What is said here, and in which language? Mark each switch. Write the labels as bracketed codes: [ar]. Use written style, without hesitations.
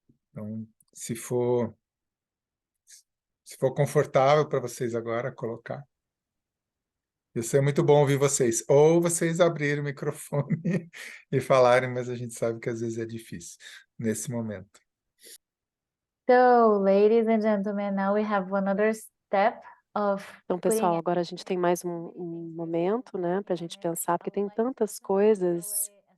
[pt] Então, se for confortável para vocês agora colocar. Isso é muito bom ouvir vocês. Ou vocês abrirem o microfone e falarem, mas a gente sabe que às vezes é difícil nesse momento. [en] So, ladies and gentlemen, now we have one other step of [pt] Então, [en] putting [pt] pessoal, [en] it. [pt] agora a gente tem mais um momento, né, para a gente pensar, porque tem tantas coisas.